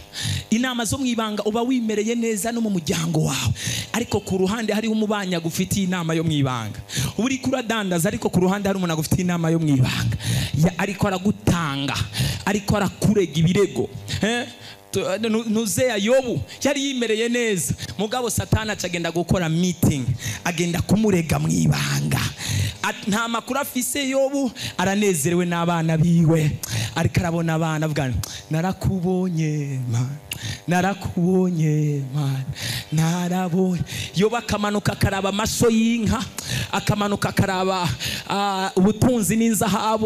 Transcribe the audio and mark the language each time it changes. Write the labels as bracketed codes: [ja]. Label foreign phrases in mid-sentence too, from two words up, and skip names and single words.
[rn] Inama zo mwibanga uba wimereye neza no mu muryango wawe, ariko ku ruhande hari umubanya gufitiye inama yo mwibanga. Uri kuradandaza ariko ku ruhande hari umuntu agufitiye inama yo mwibanga, ariko aragutanga, ariko arakurega ibirego. Nuzeya Yobu yari yimereye neza, mugabo Satani acagenda gukora meeting, agenda kumurega mwibanga. Nta makuru afise Yobu, aranezerewe n'abana biwe, ariko arabona abana avuga narakubonye man, narakubonye man, narabonye. Yobu akamanuka akaraba amaso y'inka, akamanuka akaraba ubutunzi n'inzahabu.